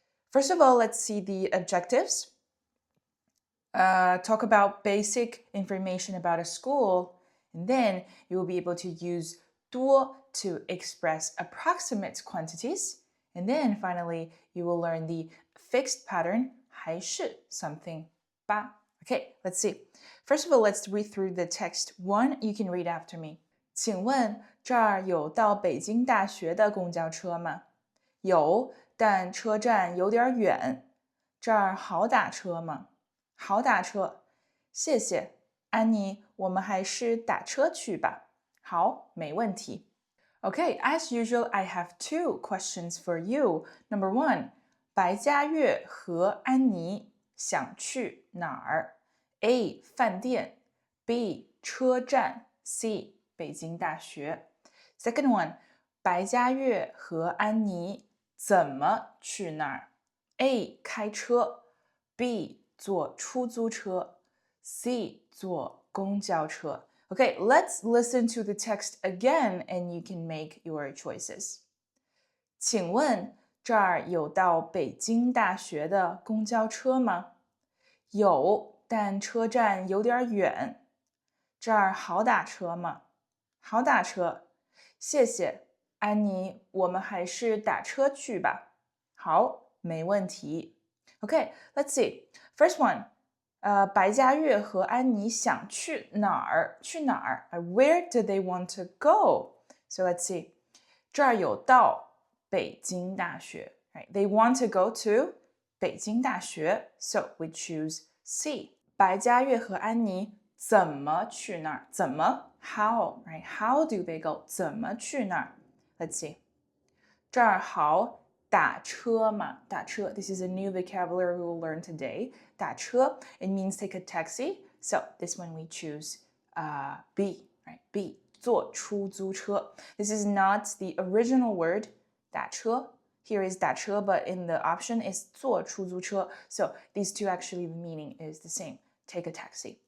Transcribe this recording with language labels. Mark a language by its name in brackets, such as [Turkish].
[English] First of all, let's see the objectives. Talk about basic information about a school, and then you will be able to use 多 to express approximate quantities, and then finally you will learn the fixed pattern 还是 something 吧. Okay, let's see. First of all, let's read through the text. One, you can read after me. [Chinese] 请问这儿有到北京大学的公交车吗？有，但车站有点远。这儿好打车吗？好打车，谢谢，安妮，我们还是打车去吧。好，没问题。 [English] Okay, as usual, I have two questions for you. Number one, [Chinese] 白嘉悦和安妮想去哪儿 ？A. 饭店 B. 车站 C. 北京大学 [English] Second one, [Chinese] 白嘉悦和安妮怎么去那儿 ？A. 开车 B. 坐出租车 C. 坐公交车 [English] Okay, let's listen to the text again and you can make your choices. [Chinese] 请问这儿有到北京大学的公交车吗？有，但车站有点远。这儿好打车吗？好打车，谢谢，安妮，我们还是打车去吧。好，没问题。 [English] Okay, let's see. First one. [Chinese] 白嘉悦和安妮想去哪儿？去哪儿 [English] ？Where do they want to go? So let's see. [Chinese] 这儿有到北京大学 [English] right? They want to go to 北京大学 So we choose C. [Chinese] 白嘉悦和安妮怎么去那儿？怎么 ？ [English] How? Right? How do they go? [Chinese] 怎么去那儿 [English] ？Let's see. [Chinese] 这儿好打车嘛，打车 [English] This is a new vocabulary we will learn today. 打车 It means take a taxi. So this one we choose B, right? B. [Chinese] 坐出租车 [English] This is not the original word 打车 Here is 打车 but in the option is 坐出租车 So these two actually the meaning is the same. Take a taxi.